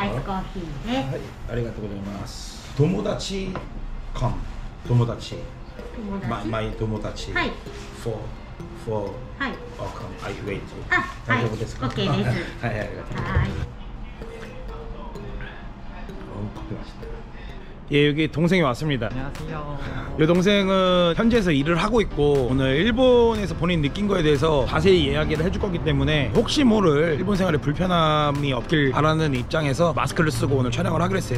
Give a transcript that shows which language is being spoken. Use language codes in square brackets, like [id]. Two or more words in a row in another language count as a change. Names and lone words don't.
[ja] アイスコーヒーですはい、ありがとうございます。友達か。友達。友達マイ友達。はい。 for はい [en] come. I wait. [ja] あ、はい大丈夫ですか? OK ですはい、ありがとう。はい [ko] 커피 맛있다. 예, 여기 동생이 왔습니다. 안녕하세요. 이 동생은 현지에서 일을 하고 있고 오늘 일본에서 본인 느낀 거에 대해서 자세히 이야기를 해줄 거기 때문에 혹시 모를 일본 생활에 불편함이 없길 바라는 입장에서 마스크를 쓰고 오늘 촬영을 하기로 했어요.